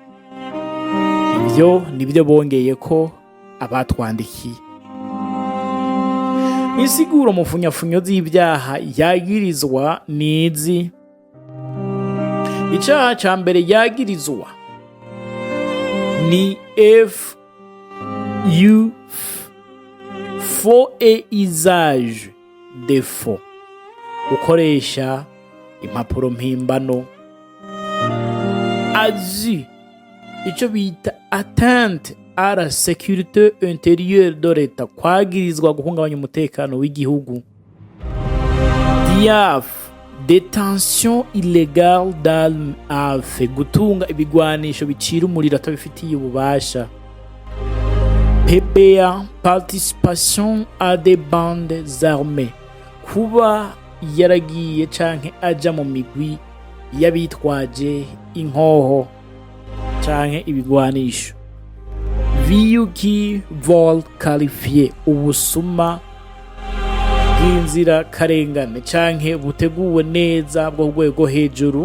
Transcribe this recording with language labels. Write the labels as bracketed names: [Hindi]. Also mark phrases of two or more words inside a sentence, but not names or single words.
[Rundi] Ibyo nibyo bongeye ko abatwandikiye. Insiguro mu funyafunyo z'ibyaha yagirizwa nizi. Icaha ca mbere yagirizwa ni [French] faux et usage de faux, [Rundi] gukoresha impapuro mpimbano azi icyo bita [French] atteinte à la sécurité intérieure de l'État, [Rundi] kwagirizwa guhungabanya umutekano w'igihugu. DIAF, [French] détention illégale d'armes à feu, [Rundi] gutunga ibigwanisho bicira umuriro atabifitiye ububasha. PBA, [French] participation à des bandes armées, [Rundi] kuba yaragiye canke aja mu migwi y'abitwaje inkoho canke ibigwanisho. Viyuki [French] vol qualifié, [Rundi] ubusuma bw'inzira karengane canke buteguwe neza bwo rwego hejuru.